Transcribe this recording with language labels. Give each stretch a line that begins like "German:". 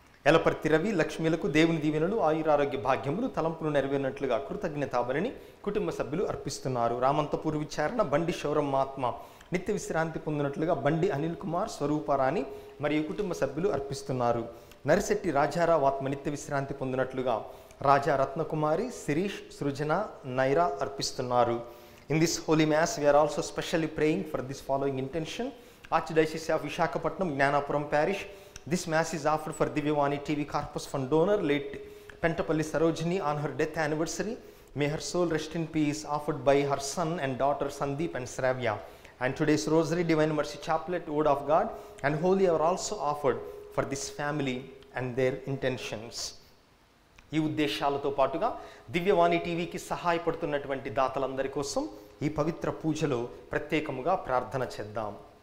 Telugu: ఎలపర్తి రవి లక్ష్మీలకు దేవుని దీవెనలు, ఆయురారోగ్య భాగ్యములు, తలంపులు నెరవేరినట్లుగా కృతజ్ఞతాబలిని కుటుంబ సభ్యులు అర్పిస్తున్నారు. రామంతపూర్ విచారణ బండి శౌరమ్మ ఆత్మ నిత్య విశ్రాంతి పొందినట్లుగా బండి అనిల్ కుమార్, స్వరూపరాణి మరియు కుటుంబ సభ్యులు అర్పిస్తున్నారు. నరిశెట్టి రాజారావు ఆత్మ నిత్య విశ్రాంతి పొందినట్లుగా రాజా రత్నకుమారి, శిరీష్, సృజన, నైరా అర్పిస్తున్నారు.
English: In this holy mass we are also specially praying for this following intention. Archdiocese of Visakhapatnam, Gnanapuram Parish. This mass is offered for Divyavani TV Corpus Fund donor late Pentapalli Sarojini on her death anniversary. May her soul rest in peace, offered by her son and daughter Sandeep and Shravya. And today's Rosary, Divine Mercy Chaplet, Word of God and Holy are also offered for this family and their intentions.
Telugu: ఈ ఉద్దేశాలతో పాటుగా దివ్యవాణి టీవీకి సహాయపడుతున్నటువంటి దాతలందరి కోసం ఈ పవిత్ర పూజలో ప్రత్యేకముగా ప్రార్థన చేద్దాం.